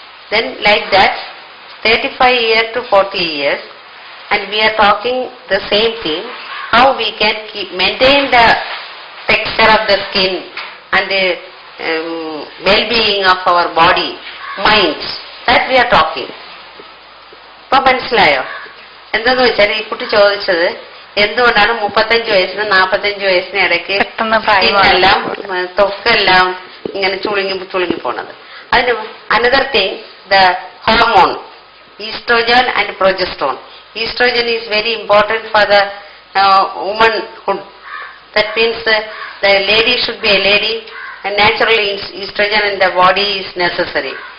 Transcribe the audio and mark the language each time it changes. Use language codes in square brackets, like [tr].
[en] Then like that, 35 years to 40 years, and we are talking the same thing, how we can maintain the texture of the skin and the well-being of our body, mind, that we are talking. [ml] ഇപ്പൊ മനസ്സിലായോ? എന്തെന്ന് വെച്ചാൽ ഈ കുട്ടി ചോദിച്ചത് എന്തുകൊണ്ടാണ് 35 വയസ്സിന് 45 വയസ്സിന് ഇടയ്ക്ക് എല്ലാം തൊക്കെല്ലാം ഇങ്ങനെ ചുളുങ്ങി പോണത്. [en] അതിന് another thing, the hormone estrogen and progesterone. Estrogen is very important for the womanhood. That means the lady should be a lady, and naturally estrogen in the body is necessary.